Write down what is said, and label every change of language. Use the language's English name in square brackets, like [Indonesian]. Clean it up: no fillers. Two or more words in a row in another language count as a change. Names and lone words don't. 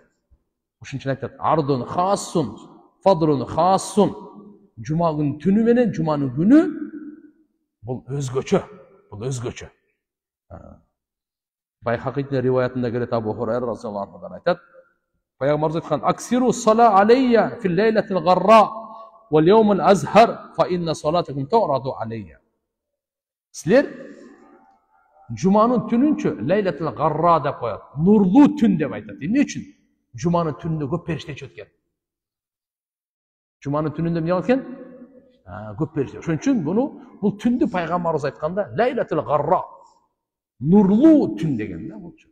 [Kyrgyz] Ошон үчүн айтат: [Arabic] فضل خاص فضل خاص. [Kyrgyz] Жума күнү түнү менен жуманын күнү бул өзгөчө, бул өзгөчө. Байхакийтин риваятында келет, Абу Хурайра разияллаху анхудан айтат: Пайгамбарыбыз айткан: [Arabic] "أكثروا الصلاة علي في الليلة الغراء واليوم الأزهر فإن صلاتكم تعرض علي." [Kyrgyz] Силер жуманын түнүнчө [Arabic] ليلة الغراء [Kyrgyz] деп коет. Нурлуу түн деп айтат. Эмне үчүн? Жуманын түнүндө көп периште өтөт экен. Жуманын түнүндө эмне болот экен? Көп периште. Ошон үчүн бул түндү пайгамбарыбыз айтканда [Arabic] ليلة الغراء, [Kyrgyz] нурлуу түн деген да болчу.